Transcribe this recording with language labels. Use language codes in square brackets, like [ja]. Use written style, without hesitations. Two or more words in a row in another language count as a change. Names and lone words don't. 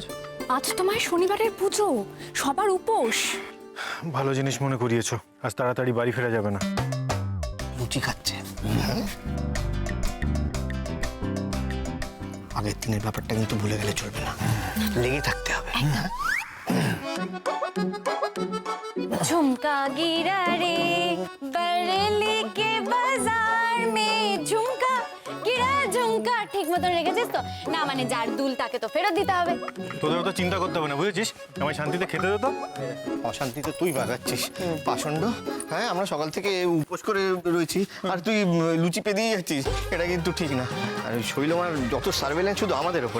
[bn] আজ তোমার শনিবারের পুজো, সবার উপোস। ভালো জিনিস মনে করিয়েছো, আজ তাড়াতাড়ি বাড়ি ফেরা যাবে না। লুচি খাচ্ছে। আগের দিনের ব্যাপারটা কিন্তু ভুলে গেলে চলবে না, লেগে থাকতে হবে। [hi] झुमका गिरा रे बरेली के बाजार में झुमका गिरा झुमका। [bn] ঠিক মতন রেখেছিস তো? না মানে যার দুল তাকে তো ফেরত দিতে হবে। তোদের তো চিন্তা করতে হবে না, বুঝেছিস? আমায় শান্তিতে খেতে দে তো। অশান্তিতে তুই বাগাচ্ছিস পাষণ্ড। হ্যাঁ, আমরা সকাল থেকে উপোস করে রয়েছি আর তুই লুচি পেদিয়ে যাচ্ছিস, এটা কিন্তু ঠিক না। আর ওই শৈলমার যত সার্ভেলেন্স শুধু আমাদের ওপরে।